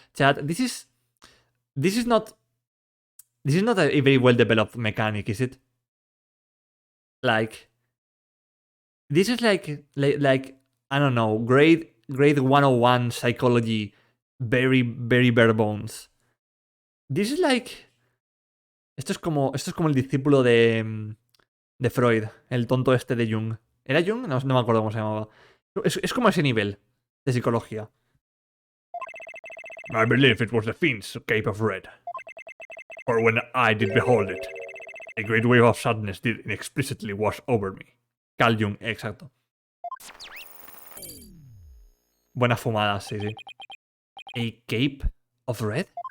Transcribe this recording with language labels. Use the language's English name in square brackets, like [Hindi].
[English] Chad, this is not a very well developed mechanic, is it? Like, this is like I don't know, grade 101 psychology, very bare bones. This is like, [Spanish] esto es como el discípulo de Freud, el tonto este de Jung. ¿Era Jung? No me acuerdo cómo se llamaba. Es como ese nivel de psicología. [English] I believe it was the fiend's cape of red. For when I did behold it, a great wave of sadness did inexplicitly wash over me. [Spanish] Carl Jung, exacto. Buena fumada, sí. [English] A cape of red?